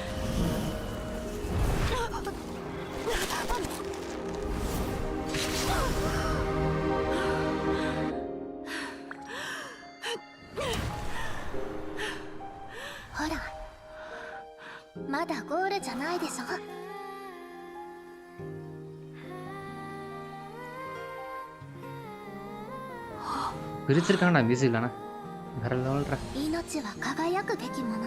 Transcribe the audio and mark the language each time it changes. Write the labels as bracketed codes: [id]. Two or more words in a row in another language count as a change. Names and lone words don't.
[ja] ほら、まだゴールじゃないでしょ。 [ta] பிரிச்சிருக்கானா மியூசிக்லனா வேற லெவல்ரா. [ja] 命は輝くべきもの。